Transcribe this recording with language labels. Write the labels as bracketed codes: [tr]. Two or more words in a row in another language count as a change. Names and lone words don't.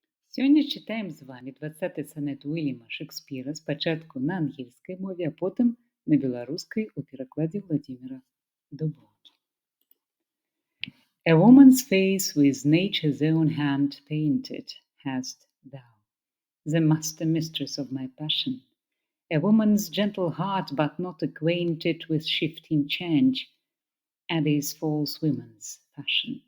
[be] Сёння чытаем з вамі 20 сонет Уільяма Шекспіра спачатку на ангельскай мове, а потым на беларускай у перакладзе Владзіміра Дубоўкі. [en] A woman's face with nature's own hand painted hast thou, the master mistress of my passion. A woman's gentle heart, but not acquainted with shifting change, and is false woman's fashion.